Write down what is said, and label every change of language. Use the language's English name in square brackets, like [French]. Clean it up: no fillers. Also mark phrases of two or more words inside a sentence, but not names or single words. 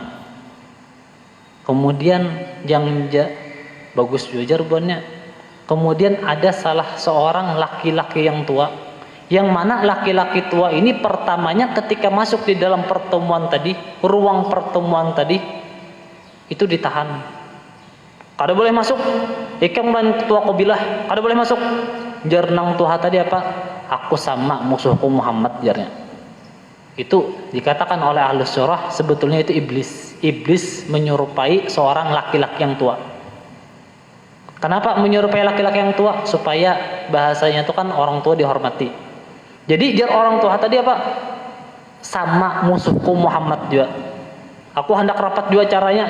[Indonesian] Kemudian yang bagus juga buatnya. Kemudian ada salah seorang laki-laki yang tua, yang mana laki-laki tua ini pertamanya ketika masuk di dalam pertemuan tadi, ruang pertemuan tadi, itu ditahan. [Banjar] Kada boleh masuk. Ikam dan ketua kabilah, kada boleh masuk. Jar nang tua tadi apa? Aku sama musuhku Muhammad jarnya. [Indonesian] Itu dikatakan oleh Ahlus Surah sebetulnya itu iblis. Iblis menyerupai seorang laki-laki yang tua. Kenapa menyerupai laki-laki yang tua? Supaya bahasanya itu kan orang tua dihormati. Jadi jar orang tua tadi apa? Sama musuhku Muhammad juga. Aku hendak rapat juga caranya.